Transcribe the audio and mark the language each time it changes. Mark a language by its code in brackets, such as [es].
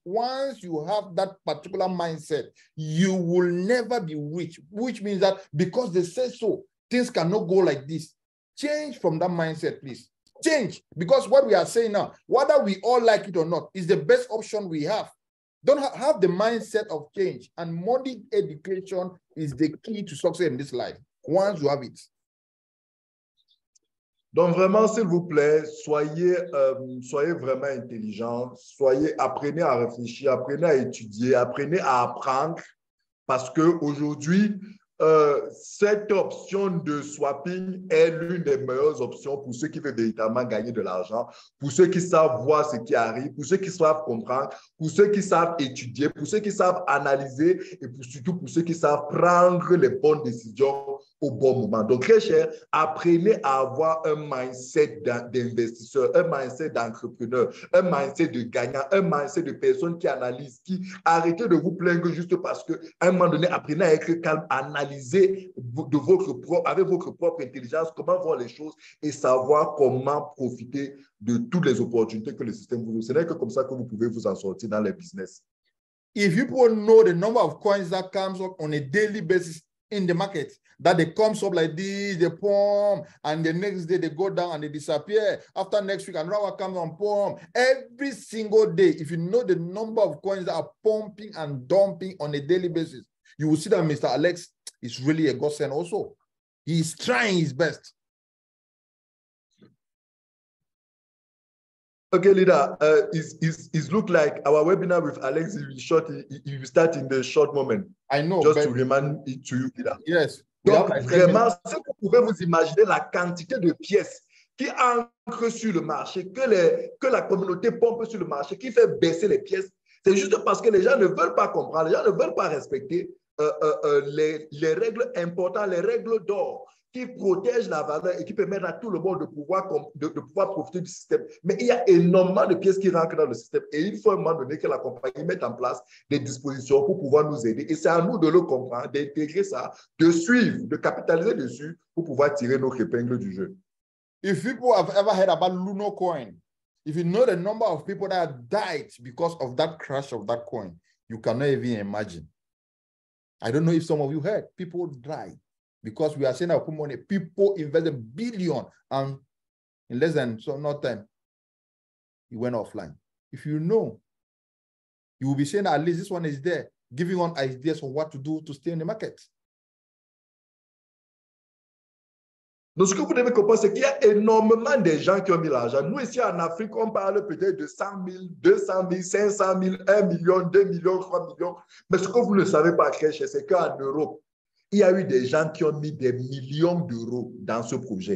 [en] Once you have that particular mindset, you will never be rich, which means that because they say so, things cannot go like this. Change from that mindset, please. Change, because what we are saying now, whether we all like it or not, is the best option we have. Don't have the mindset of change, and money education is the key to success in this life. Once you have it. [fr] Donc, vraiment, s'il vous plaît, soyez vraiment intelligents, apprenez à réfléchir, apprenez à étudier, apprenez à apprendre, parce qu'aujourd'hui, cette option de swapping est l'une des meilleures options pour ceux qui veulent véritablement gagner de l'argent, pour ceux qui savent voir ce qui arrive, pour ceux qui savent comprendre, pour ceux qui savent étudier, pour ceux qui savent analyser et surtout pour ceux qui savent prendre les bonnes décisions au bon moment. Donc, très cher, apprenez à avoir un mindset d'investisseur, un mindset d'entrepreneur, un mindset de gagnant, un mindset de personne qui analyse, arrêtez de vous plaindre juste parce qu'à un moment donné, apprenez à être calme, analyser avec votre propre intelligence comment voir les choses et savoir comment profiter de toutes les opportunités que le système vous donne. Ce n'est que comme ça que vous pouvez vous en sortir dans les business. [en] If you people know the number of coins that comes up on a daily basis in the market that they come up like this, they pump, and the next day they go down and they disappear. After next week, another one comes on pump. Every single day, if you know the number of coins that are pumping and dumping on a daily basis, you will see that Mr. Alex is really a godsend also. He is trying his best. Okay, leader, it look like our webinar with Alex il will start in the short moment. I know. Just to remind it to you, leader. Yes. [fr] Donc, vraiment, si vous pouvez vous imaginer la quantité de pièces qui entrent sur le marché, que la communauté pompe sur le marché, qui fait baisser les pièces, c'est juste parce que les gens ne veulent pas comprendre, les gens ne veulent pas respecter les règles importantes, les règles d'or qui protègent la valeur et qui permettent à tout le monde de pouvoir profiter du système. Mais il y a énormément de pièces qui rentrent dans le système et il faut à un moment donné que la compagnie mette en place des dispositions pour pouvoir nous aider. Et c'est à nous de le comprendre, d'intégrer ça, de suivre, de capitaliser dessus pour pouvoir tirer notre épingle du jeu. [en] If people have ever heard about Luno coin, if you know the number of people that died because of that crash of that coin, you cannot even imagine. I don't know if some of you heard, people died. Because we are saying our money, people invested billion, and in less than no time, it went offline. If you know, you will be saying at least this one is there, giving on ideas on what to do to stay in the market. [fr] Donc, ce que vous devez comprendre, c'est qu'il y a énormément de gens qui ont mis l'argent. Nous, ici en Afrique, on parle peut-être de 100 000, 200 000, 500 000, 1 million, 2 millions, 3 millions. Mais ce que vous ne savez pas, c'est qu'en Europe, il y a eu des gens qui ont mis des millions d'euros dans ce projet.